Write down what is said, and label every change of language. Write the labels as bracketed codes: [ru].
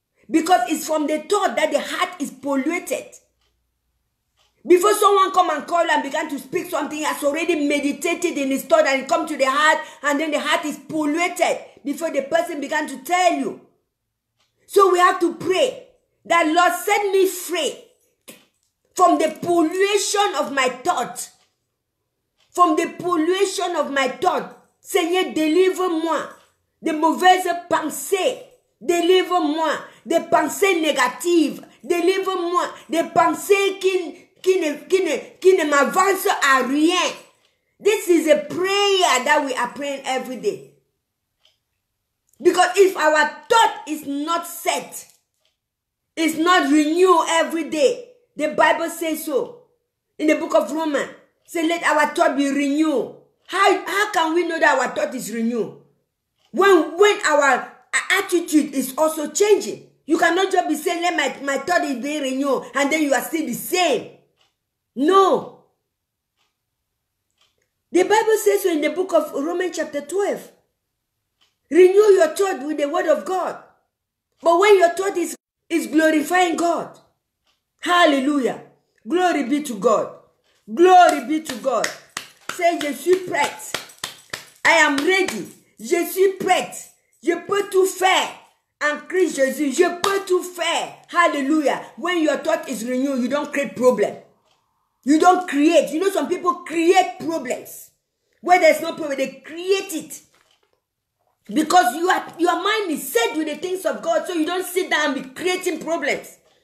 [en] Because it's from the thought that the heart is polluted. Before someone come and call and began to speak something, he has already meditated in his thought and it come to the heart, and then the heart is polluted before the person began to tell you. So we have to pray that Lord, set me free from the pollution of my thought. From the pollution of my thought. Seigneur, délivre-moi des mauvaises pensées. Délivre-moi des pensées négatives. Délivre-moi des pensées qui ne m'avancent à rien. This is a prayer that we are praying every day. Because if our thought is not set, it's not renewed every day. The Bible says so. In the book of Romans, say let our thought be renewed. How can we know that our thought is renewed? When our attitude is also changing. You cannot just be saying, let my thought is being renewed, and then you are still the same. No. The Bible says so in the book of Romans chapter 12. Renew your thought with the word of God. But when your thought is glorifying God. Hallelujah. Glory be to God. Glory be to God. Say, [fr] je suis prête. [en] I am ready. [fr] Je suis prête. Je peux tout faire. En Christ Jésus, je peux tout faire. [en] Hallelujah. When your thought is renewed, you don't create problem. You don't create. You know, some people create problems. Where there's no problem, they create it. Because your mind is set with the things of God, so you don't sit down and be creating problems.